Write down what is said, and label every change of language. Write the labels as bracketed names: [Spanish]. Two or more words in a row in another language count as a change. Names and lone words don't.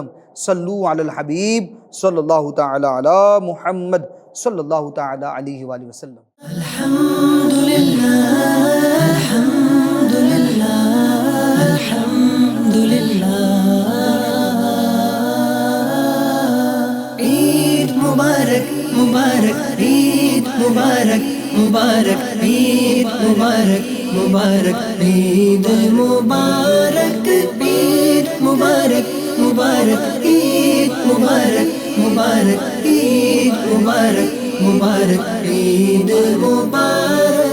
[Arabic] صلو علی الحبیب صلی اللہ تعالی علی محمد صلی اللہ تعالی علیہ وآلہ وسلم۔ الحمدللہ، الحمدللہ، الحمدللہ۔ [Urdu] مبارک، عید مبارک، مبارک، عید مبارک، مبارک، عید مبارک، عید مبارک، مبارک، عید مبارک، مبارک، عید مبارک، مبارک، عید مبارک.